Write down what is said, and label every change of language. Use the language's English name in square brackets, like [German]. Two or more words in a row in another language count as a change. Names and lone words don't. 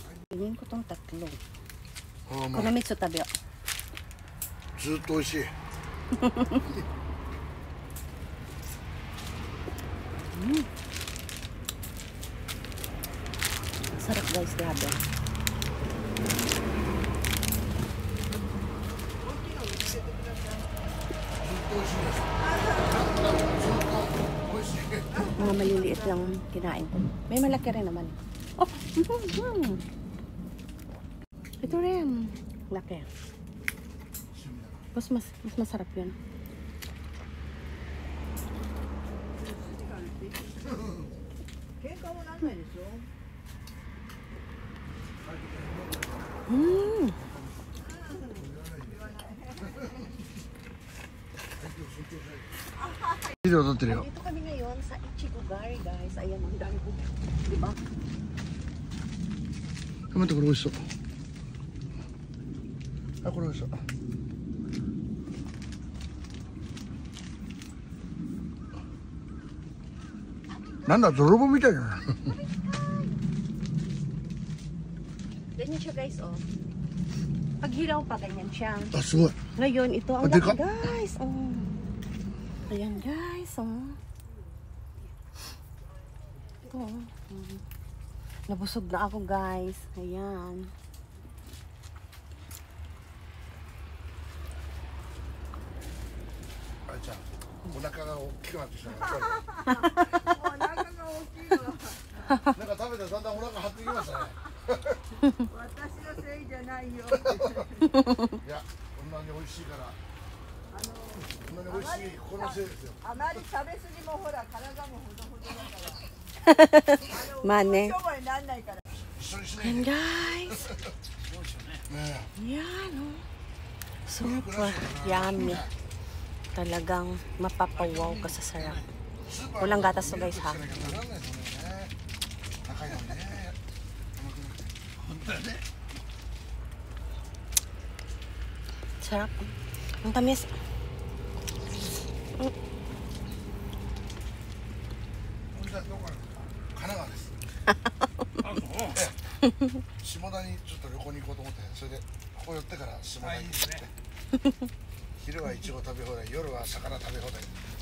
[Filipino] Tingin ko tong tatlo. [Japanese] ああ、まあこの3つ食べよずっと美味しい。 [Filipino] う。Sarap guys, grabe. [Japanese] ずっと美味しいです。ずっと美味しい。 [Filipino] Mga maliliit lang kinain ko. May malaki rin naman. Oh! Ito rin. Laki. Mas masarap yun. [Japanese] 喧嘩もなんないでしょ。ビデオ撮ってるよ。 [Filipino] Dito kami ngayon sa Ichigogari guys. Ayan, ang dami ko. Diba? [Japanese] 待ってこれ美味しそう。あ、これ美味しそう。なんだ泥棒みたいな。 [Filipino] Ganyan siya guys, oh. Pag hilaw pa, ganyan siya. [Japanese] あ、すごい。 [Filipino] Ngayon, ito ang [Japanese] Ah, deka. [Filipino] laki guys. Oh. Ayan guys, oh. Ito, oh. Nabusog na ako guys. Ayan. [Japanese] あいちゃん、お腹が大きくなってきたね。お腹が大きいわ。なんか食べたらだんだんお腹張ってきましたね。私のせいじゃないよ。いや、こんなに美味しいから。こんなに美味しいこのせいですよ。あまり食べ過ぎもほら体もほどほどだから。まあね。商売になんないから。一緒にしない [English] And [Japanese] で。 [English] guys. [Japanese] ね [Filipino] Yan, oh. [English] Super yummy. [Filipino] Talagang mapapawaw ka sa sarap. [Japanese] え。 [Filipino] Walang gatas to guys ha. [Japanese] 高いよね。本当だね。 [Filipino] Sarap. Ang tamis. [Japanese] 神奈川です。下田にちょっと旅行に行こうと思って、それでここ寄ってから下田に行って、昼はイチゴ食べ放題、夜は魚食べ放題。